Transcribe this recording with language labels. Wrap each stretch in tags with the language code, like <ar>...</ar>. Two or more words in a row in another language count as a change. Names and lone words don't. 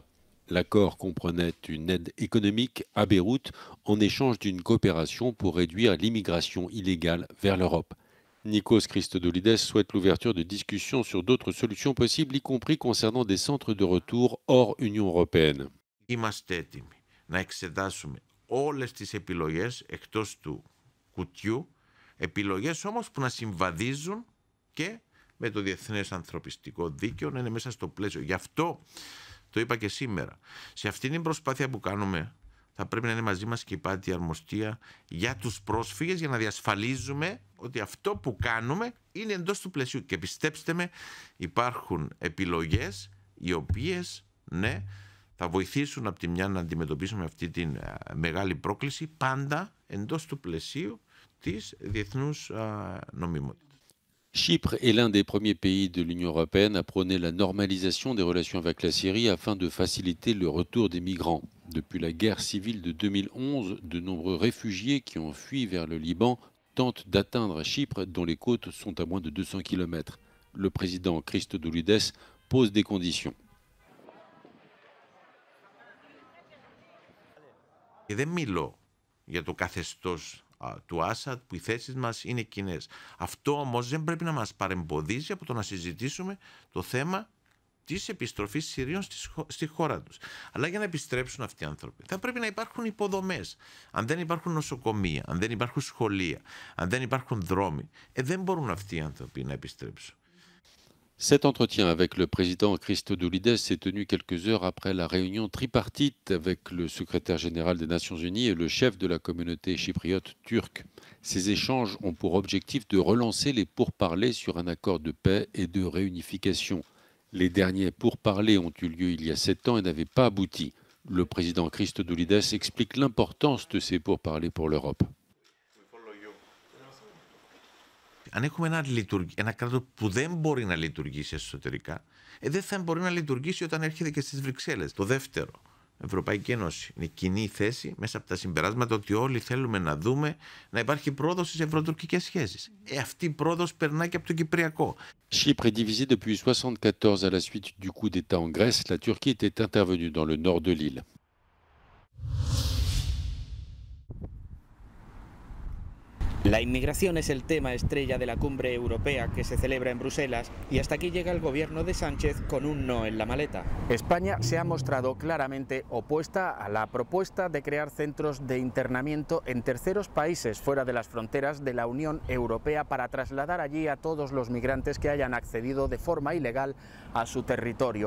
<fr>L'accord comprenait une aide économique à Beyrouth en échange d'une coopération pour réduire l'immigration illégale vers l'Europe. Nikos Christodoulides souhaite l'ouverture de discussions sur d'autres solutions possibles, y compris concernant des centres de retour hors Union européenne.</fr> <el>Είμαστε έτοιμοι να εξετάσουμε όλες τις επιλογές εκτός του κουτιού, επιλογές όμως που να συμβαδίζουν και με το διεθνές ανθρωπιστικό δίκαιο, να είναι μέσα στο πλαίσιο. Γι' αυτό το είπα και σήμερα. Σε αυτήν την προσπάθεια που κάνουμε θα πρέπει να είναι μαζί μας και η ΥΠΑΤΗ αρμοστία για τους πρόσφυγες, για να διασφαλίζουμε ότι αυτό που κάνουμε είναι εντός του πλαισίου. Και πιστέψτε με, υπάρχουν επιλογές οι οποίες, ναι, θα βοηθήσουν από τη μια να αντιμετωπίσουμε αυτή τη μεγάλη πρόκληση, πάντα εντός του πλαισίου της διεθνούς νομιμότητας.</el> <fr>Chypre est l'un des premiers pays de l'Union européenne à prôner la normalisation des relations avec la Syrie afin de faciliter le retour des migrants. Depuis la guerre civile de 2011, de nombreux réfugiés qui ont fui vers le Liban tentent d'atteindre Chypre, dont les côtes sont à moins de 200 km. Le président Christodoulides pose des conditions.</fr> <el>Και δεν μιλώ για το καθεστώς του Άσαντ που οι θέσεις μας είναι κοινές. Αυτό όμως δεν πρέπει να μας παρεμποδίζει από το να συζητήσουμε το θέμα της επιστροφής Συρίων στη χώρα τους. Αλλά για να επιστρέψουν αυτοί οι άνθρωποι θα πρέπει να υπάρχουν υποδομές. Αν δεν υπάρχουν νοσοκομεία, αν δεν υπάρχουν σχολεία, αν δεν υπάρχουν δρόμοι, δεν μπορούν αυτοί οι άνθρωποι να επιστρέψουν.</el> <fr>Cet entretien avec le président Christodoulides s'est tenu quelques heures après la réunion tripartite avec le secrétaire général des Nations Unies et le chef de la communauté chypriote turque. Ces échanges ont pour objectif de relancer les pourparlers sur un accord de paix et de réunification. Les derniers pourparlers ont eu lieu il y a 7 ans et n'avaient pas abouti. Le président Christodoulides explique l'importance de ces pourparlers pour l'Europe.</fr> <el>Αν έχουμε ένα κράτος που δεν μπορεί να λειτουργήσει εσωτερικά, δεν θα μπορεί να λειτουργήσει όταν έρχεται και στις Βρυξέλλες. Το δεύτερο, Ευρωπαϊκή Ένωση. Είναι κοινή θέση μέσα από τα συμπεράσματα ότι όλοι θέλουμε να δούμε να υπάρχει πρόοδος στις ευρωτουρκικές σχέσεις. Αυτή η πρόοδος περνάει και από το Κυπριακό.</el> <fr>Chypre est divisé depuis 1974 à la suite du coup d'État en Grèce. La Turquie était intervenue dans le nord de l'île.</fr> <es>La inmigración es el tema estrella de la cumbre europea que se celebra en Bruselas y hasta aquí llega el gobierno de Sánchez con un no en la maleta. España se ha mostrado claramente opuesta a la propuesta de crear centros de internamiento en terceros países fuera de las fronteras de la Unión Europea para trasladar allí a todos los migrantes que hayan accedido de forma ilegal a su territorio.</es>